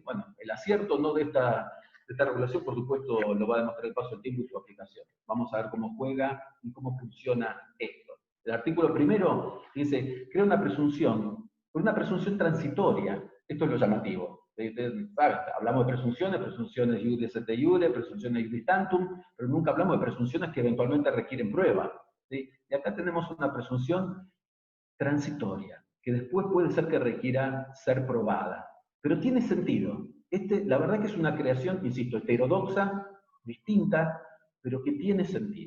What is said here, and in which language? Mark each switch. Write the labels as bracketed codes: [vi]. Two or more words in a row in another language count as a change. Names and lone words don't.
[es] Bueno, el acierto no de esta regulación, por supuesto, lo va a demostrar el paso del tiempo y su aplicación. Vamos a ver cómo juega y cómo funciona esto. El artículo primero dice, crea una presunción, pero una presunción transitoria. Esto es lo llamativo. Hablamos de presunciones [la] iuris et iure, [es] presunciones [la] iuris tantum, [es] pero nunca hablamos de presunciones que eventualmente requieren prueba, ¿sí? Y acá tenemos una presunción transitoria, que después puede ser que requiera ser probada. Pero tiene sentido. La verdad que es una creación, insisto, heterodoxa, distinta, pero que tiene sentido.